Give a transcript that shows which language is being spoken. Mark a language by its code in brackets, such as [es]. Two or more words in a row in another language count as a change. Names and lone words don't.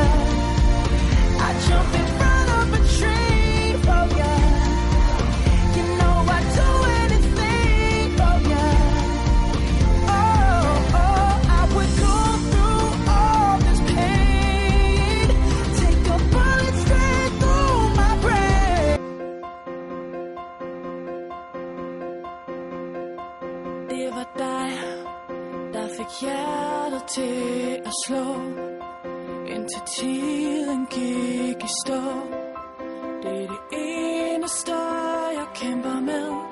[en] I jump in front of a train for ya. You know I'd do anything for ya. Oh, I would go through all this pain. Take a bullet straight through my brain. [da] Det var dig, der fik hjertet til at slå, indtil tiden gik i stå. Det er det eneste, jeg kæmper med.